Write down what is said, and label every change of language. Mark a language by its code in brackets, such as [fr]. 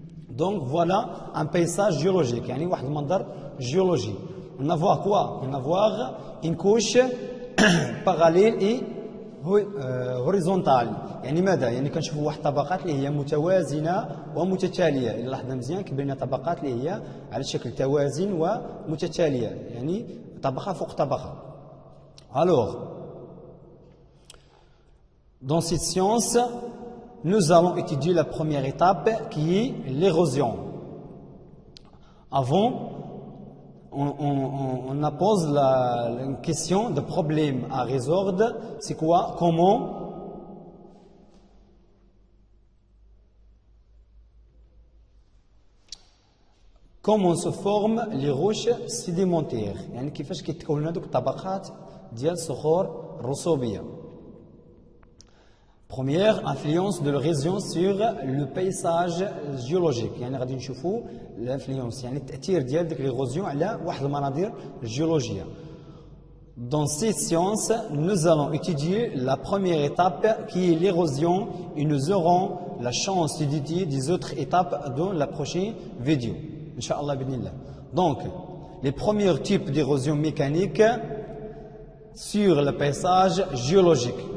[fr] Donc voilà un paysage géologique, [ar] يعني واحد المنظر [fr] géologique. On va voir quoi? On va voir une couche parallèle et horizontale. [ar] يعني ماذا؟ يعني كنشوفوا واحد الطبقات اللي هي متوازنة ومتتالية. إلا لاحظنا مزيان كيبان لنا طبقات اللي هي على شكل توازن ومتتالية، يعني طبقة فوق طبقة. [fr] Alors, dans cette science, nous allons étudier la première étape qui est l'érosion. Avant, on pose une question de problème à résoudre. C'est quoi? Comment se forment les roches sédimentaires؟ [ar] يعني كيفاش كيتكونوا هذوك الطبقات ديال الصخور الرسوبية. [fr] Première influence de l'érosion sur le paysage géologique. [ar] يعني غادي نشوفوا l'influence يعني التأثير ديال ديك l'érosion على واحد المناظر الجيولوجية. [fr] Dans cette science, nous allons étudier la première étape qui est l'érosion et nous aurons la chance d'étudier des autres étapes dans la prochaine vidéo. Inch'Allah b'idhnillah. Donc, les premiers types d'érosion mécanique sur le paysage géologique.